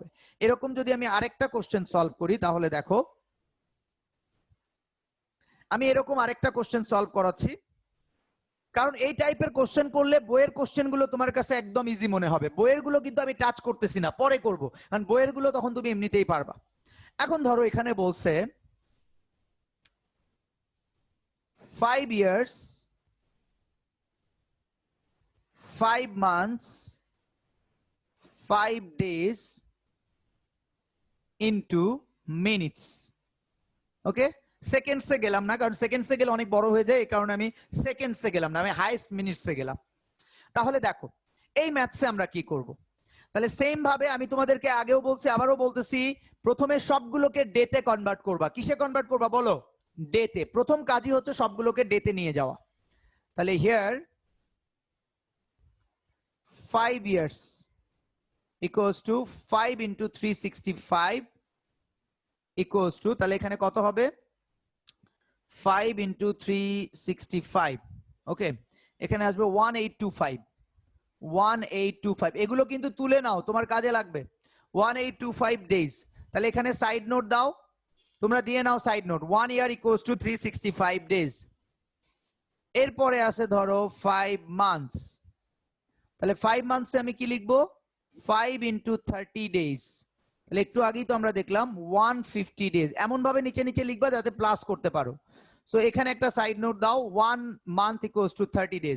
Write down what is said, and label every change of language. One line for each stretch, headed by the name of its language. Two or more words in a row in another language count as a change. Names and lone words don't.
Bangla: এরকম যদি আমি আরেকটা কোশ্চেন সলভ করি তাহলে দেখো, আমি এরকম আরেকটা কোশ্চেন সলভ করাচ্ছি, কারণ এই টাইপের কোশ্চেন করলে বইয়ের কোশ্চেন গুলো তোমার কাছে একদম ইজি মনে হবে। বইয়ের গুলো কিন্তু আমি টাচ করতেছি না, পরে করব, কারণ বইয়ের গুলো তখন তুমি এমনিতেই পারবা। এখন ধরো এখানে বলছে
English: 5 years 5 months 5 days into minutes।
Bangla: ওকে, সেকেন্ডসে গেলাম না, কারণ সেকেন্ডসে গেলে অনেক বড় হয়ে যায়, এই কারণে আমি সেকেন্ডসে গেলাম না, আমি হাইয়েস্ট মিনিটসে গেলাম। তাহলে দেখো এই ম্যাথসে আমরা কি করব? তাহলে সেম ভাবে আমি তোমাদেরকে আগেও বলছি আবারও বলতেছি, প্রথমে সবগুলোকে ডেতে কনভার্ট করবা। কিসে কনভার্ট করবা বলো? ডেতে। প্রথম কাজই হচ্ছে সবগুলোকে ডেতে নিয়ে যাওয়া।
English: তাহলে here 5 years equals to 5 into 365 equals to,
Bangla: তাহলে এখানে কত হবে? 5 into 365, ওকে, এখানে আসবে 1825। এগুলো কিন্তু তুলে নাও, তোমার কাজে লাগবে। 1825 ডেজ। তাহলে এখানে
English: side note
Bangla: দাও, তোমরা দিয়ে নাও
English: side note. 1 year equals to 365 ডেজ।
Bangla: এরপরে আছে ধরো 5 মান্থস, তাহলে 5 মান্থসে আমি কি লিখবো?
English: 5 into 30 ডেজ।
Bangla: তাহলে একটু আগেই তো আমরা দেখলাম 150 ডেজ, এমন ভাবে নিচে নিচে লিখবা যাতে প্লাস করতে পারো। সো এখানে একটা সাইড নোট দাও,
English: 1 month equals to 30 days.